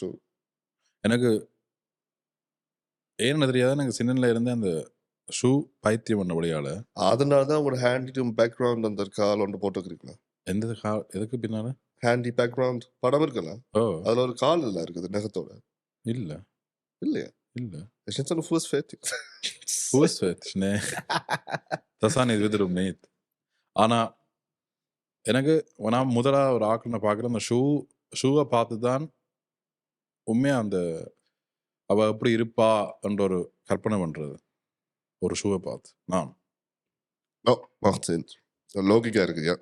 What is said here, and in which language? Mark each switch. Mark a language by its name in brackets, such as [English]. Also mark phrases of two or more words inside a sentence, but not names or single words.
[Tamil] எனக்கு ஏன்னு தெரியாத எனக்கு சின்னல இருந்து அந்த ஷூ பைத்தியம் பண்ணபடியால அதனாலதான் உங்களோட [German] Handy Background [Tamil] அந்த கால் ஒன்று போட்டுக்கிறீங்களா? எந்த கால் எதுக்கு பின்னால? [German] Handy Background [Tamil] படம் இருக்கலாம். அதுல ஒரு கால் இல்ல இருக்குது நகத்தோட. இல்ல இல்லையா? இல்ல. [German] Es ist so eine Fußfetisch. Fußfetisch, nee. Das habe ich wiederum nicht. [Tamil] ஆனா எனக்கு நான் முதலா ஒரு ஆக்களை பார்க்குறேன் அந்த ஷூவை பார்த்து தான் உண்மையாக அந்த அவள் எப்படி இருப்பா என்ற ஒரு கற்பனை பண்ணுறது ஒரு ஷூவை பார்த்து நான் [German] macht Sinn. [Tamil] லோகிக்கா இருக்கு யா